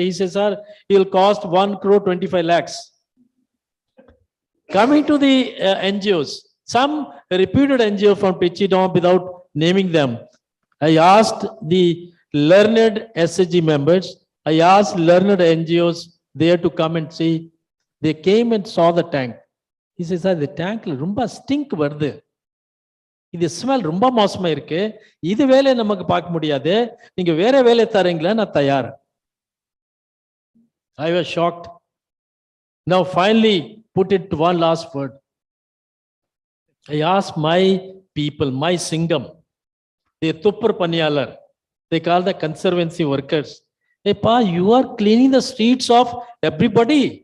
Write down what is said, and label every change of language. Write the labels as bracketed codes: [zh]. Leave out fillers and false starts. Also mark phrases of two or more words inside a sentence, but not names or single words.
[en] He says, sir, it'll cost 1 crore 25 lakhs. Coming to the NGOs, some reputed NGO from Trichy, without naming them, I asked the learned SCG members, I asked learned NGOs there to come and see. They came and saw the tank. He says, sir, the tank [ta] ரொம்ப ஸ்டிங்க் வருது. [en] This smell [ta] ரொம்ப மோசமா இருக்கு. இது வேலை நமக்கு பாக்க முடியாது. நீங்க வேற வேலை தரீங்களா நான் தயார். [en] I was shocked. Now finally put it to one last word. I asked my people, my Singham, the [ta] துப்புரவு பணியாளர், [en] they call the conservancy workers. Hey pa, you are cleaning the streets of everybody.